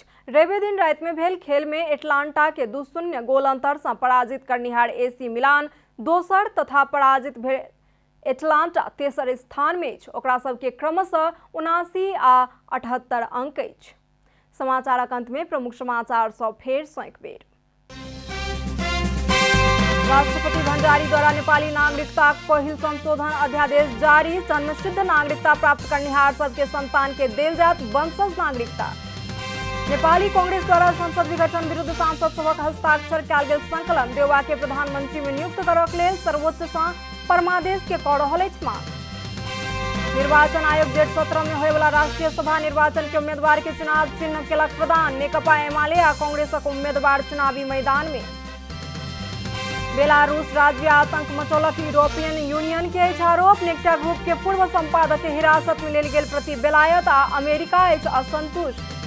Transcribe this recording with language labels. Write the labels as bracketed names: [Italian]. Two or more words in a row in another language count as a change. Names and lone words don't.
[Maithili] रवि दिन राति में भेल खेल में एटलांटा के 2-0 गोल अंतर से पराजित करनिहार AC मिलान दोसर तथा पराजित भेल एटलांटा तेसर स्थान में अछि। ओकरा सबके क्रमशः 79 आ 78 अंक अछि। समाचारक अंत में प्रमुख समाचार सब फेर सँ एक बेर। राष्ट्रपति भण्डारी द्वारा नेपाली नागरिकता पहिल संशोधन अध्यादेश जारी। जन्मसिद्ध नागरिकता प्राप्त करनिहार सबके संतान के देल जात वंशज नागरिकता। नेपाली कांग्रेस द्वारा संसद विघटन विरुद्ध सांसद सभक हस्ताक्षर कयल गेल संकलन देउवा के प्रधानमंत्री में नियुक्त करक लेल सर्वोच्च सँ परमादेश के कऽ रहल अछि मांग। निर्वाचन आयोग जेठ 17 में होय वाला राष्ट्रीय सभा निर्वाचन के उम्मीदवार के चुनाव चिन्ह केलक प्रदान। नेकपा एमाले आ कांग्रेसक उम्मीदवार चुनावी मैदान में। बेलारूस राज्य आतंक मचौलक यूरोपियन यूनियन के अछि आरोप। नेक्टा ग्रुप के पूर्व संपादक के हिरासत में लेल गेल प्रति बेलायत आ अमेरिका अछि असंतुष्ट।